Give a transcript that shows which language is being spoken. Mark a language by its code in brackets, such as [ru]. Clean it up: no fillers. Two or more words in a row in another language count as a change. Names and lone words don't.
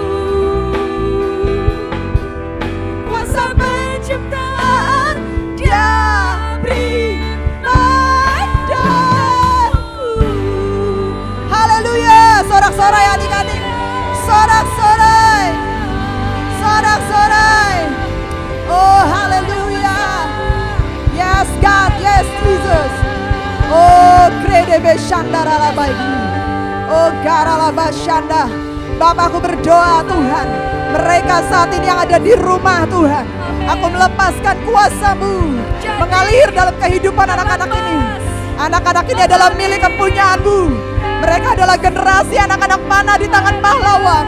[id] Kuasa penciptaan Dia beri padaku. Haleluya. Sorak-sorai adik-adik. Sorak-sorai. Sorak-sorai. Oh haleluya. [en] Yes God, yes Jesus. Oh kredebe shandara labai. Oh garala bashanda. [id] Bapakku berdoa Tuhan, mereka saat ini yang ada di rumah Tuhan, aku melepaskan kuasa-Mu mengalir dalam kehidupan anak-anak ini. Anak-anak ini adalah milik kepunyaan-Mu. Mereka adalah generasi anak-anak panah di tangan pahlawan.